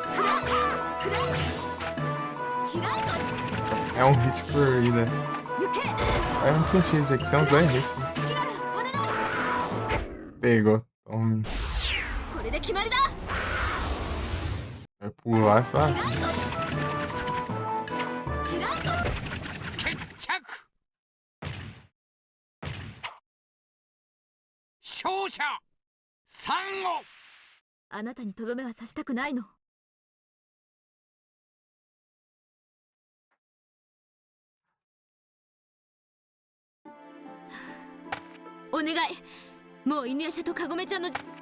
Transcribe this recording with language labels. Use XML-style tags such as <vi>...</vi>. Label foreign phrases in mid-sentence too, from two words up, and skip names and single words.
<pt>É um hit por ida. Faz muito sentido, já que você é um Zé hit. Pegou. Tome. Vai pular fácil.</pt> <ja>決着。勝者サンゴ。あなたにとどめは刺したくないの。お願い、もう犬夜叉とカゴメちゃんの。</ja>